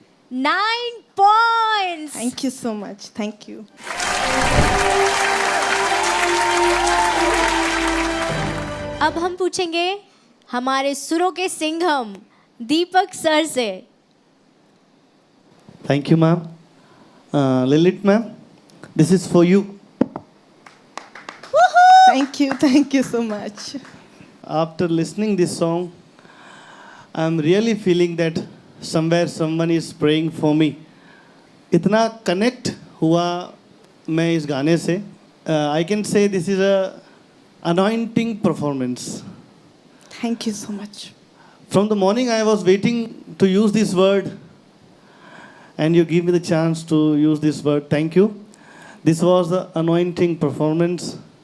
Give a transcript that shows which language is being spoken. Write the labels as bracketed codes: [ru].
[en] 9 points. Thank you so much. Thank you. [hi] अब हम पूछेंगे हमारे सुरों के सिंघम दीपक सर से. [en] Thank you, ma'am. Lilith, ma'am, this is for you. Thank you so much. After listening this song, I'm really feeling that somewhere someone is praying for me. [hi] इतना connect हुआ मैं इस गाने से. [en] I can say this is a anointing performance. Thank you so much. From the morning I was waiting to use this word, and you give me the chance to use this word. Thank you. This was the anointing performance.